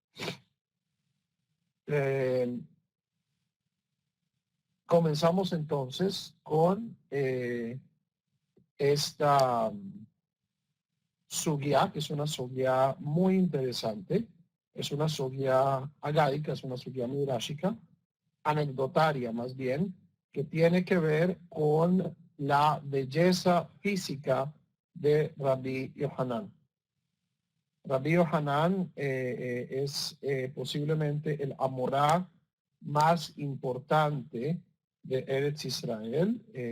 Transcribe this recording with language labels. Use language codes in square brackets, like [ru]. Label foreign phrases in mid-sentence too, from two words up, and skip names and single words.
[es] Comenzamos entonces con esta sugya, que es una sugya muy interesante, es una sugya agádica, es una sugya midrashica, anecdotaria más bien, que tiene que ver con la belleza física de Rabbi Yohanan. Rabbi Yohanan es posiblemente el amorá más importante de Eretz Israel.